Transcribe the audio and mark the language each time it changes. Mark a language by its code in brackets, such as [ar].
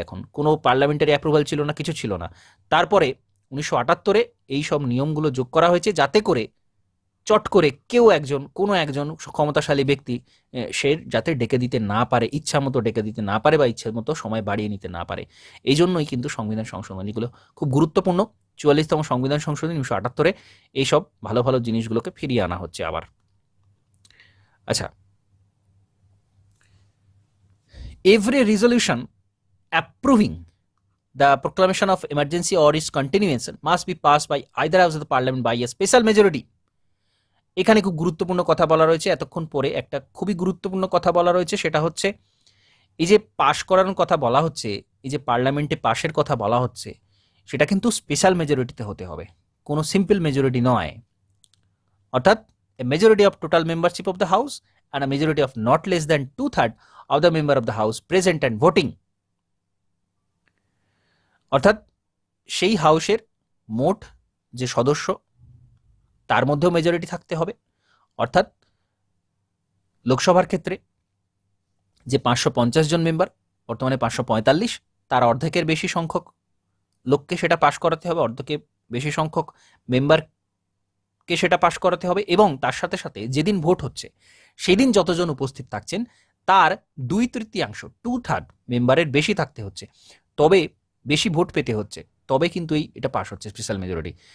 [bn] এখন কোনো parliamentary approval ছিল না, কিছু ছিল না। তারপরে 1978 এই সব নিয়মগুলো যোগ করা হয়েছে যাতে করে চট করে কোনো একজন ক্ষমতাশালী ব্যক্তি সে যাতে ডেকে দিতে না পারে, ইচ্ছা মতো ডেকে দিতে না পারে বা ইচ্ছা মতো সময় বাড়িয়ে নিতে না পারে। এই জন্যই কিন্তু সংবিধান সংশোধনীগুলো খুব গুরুত্বপূর্ণ। 44তম সংবিধান সংশোধনী 1978 এইসব ভালো ভালো জিনিসগুলোকে ফিরিয়ে আনা হচ্ছে আবার। [en] আচ্ছা, every resolution approving the proclamation of emergency or its continuation must be passed by either house of the parliament by a special majority. [bn] এখানে খুব গুরুত্বপূর্ণ কথা বলা রয়েছে, এতক্ষণ পরে একটা খুবই গুরুত্বপূর্ণ কথা বলা রয়েছে, সেটা হচ্ছে এই যে পাশ করানোর কথা বলা হচ্ছে, এই যে পার্লামেন্টে পাশের কথা বলা হচ্ছে, সেটা কিন্তু স্পেশাল মেজরিটিতে হতে হবে, কোনো সিম্পল মেজরিটি নয়। [en] অর্থাৎ a majority of total membership of the house and a majority of not less than 2/3 of the member of the house present and voting. [bn] অর্থাৎ সেই হাউসের মোট যে সদস্য তার মধ্যেও মেজরিটি থাকতে হবে। অর্থাৎ লোকসভার ক্ষেত্রে যে 550 জন মেম্বার, বর্তমানে 545, তার অর্ধেকের বেশি সংখ্যক লোককে সেটা পাশ করাতে হবে, অর্ধেকের বেশি সংখ্যক মেম্বারকে সেটা পাশ করাতে হবে, এবং তার সাথে সাথে যেদিন ভোট হচ্ছে সেদিন যতজন উপস্থিত থাকছেন তার 2/3 2/3 মেম্বারের বেশি থাকতে হচ্ছে, তবে বেশি ভোট পেতে হচ্ছে, তবে কিন্তু এটা পাস হচ্ছে স্পেশাল মেজরিটি।